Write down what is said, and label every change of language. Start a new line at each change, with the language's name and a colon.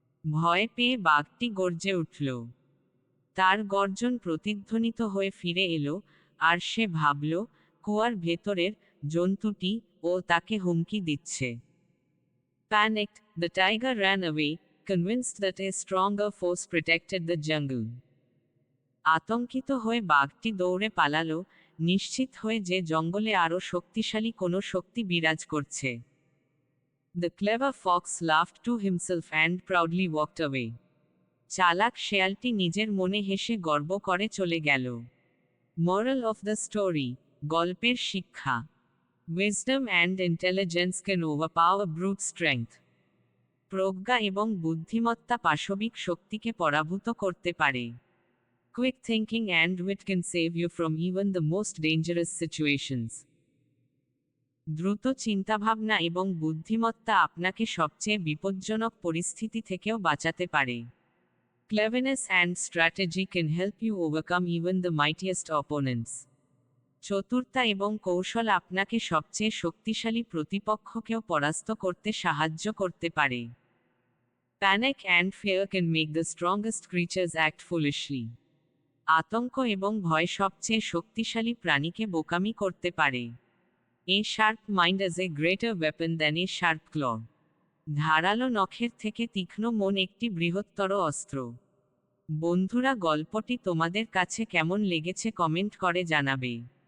Bangla: ভয় পেয়ে বাঘটি গর্জে উঠল। তার গর্জন প্রতিধ্বনিত হয়ে ফিরে এলো, আর সে ভাবল, কুয়ার ভেতরের জন্তুটি ও তাকে হুমকি দিচ্ছে।
English: Panicked, the tiger ran away, convinced that a stronger force protected the jungle.
Bangla: আতঙ্কিত হয়ে বাঘটি দৌড়ে পালালো, নিশ্চিত হয়ে যে জঙ্গলে আরও শক্তিশালী কোনো শক্তি বিরাজ করছে।
English: The clever fox laughed to himself and proudly walked away.
Bangla: চালাক শেয়ালটি নিজের মনে হেসে গর্ব করে চলে গেল।
English: Moral of the story,
Bangla: গল্পের শিক্ষা।
English: Wisdom and intelligence can overpower brute strength.
Bangla: প্রজ্ঞা এবং বুদ্ধিমত্তা পাশবিক শক্তিকে পরাভূত করতে পারে।
English: Quick thinking and wit can save you from even the most dangerous situations.
Bangla: দ্রুত চিন্তাভাবনা এবং বুদ্ধিমত্তা আপনাকে সবচেয়ে বিপজ্জনক পরিস্থিতি থেকেও বাঁচাতে পারে।
English: Cleverness and strategy can help you overcome even the mightiest opponents.
Bangla: চতুরতা এবং কৌশল আপনাকে সবচেয়ে শক্তিশালী প্রতিপক্ষকেও পরাস্ত করতে সাহায্য করতে পারে।
English: Panic and fear can make the strongest creatures act foolishly.
Bangla: আতঙ্ক এবং ভয় সবচেয়ে শক্তিশালী প্রাণীকে বোকামি করতে পারে।
English: A sharp mind is a greater weapon than a sharp claw.
Bangla: ধারালো নখের থেকে তীক্ষ্ণ মন একটি বৃহত্তর অস্ত্র। বন্ধুরা, গল্পটি তোমাদের কাছে কেমন লেগেছে কমেন্ট করে জানাবে।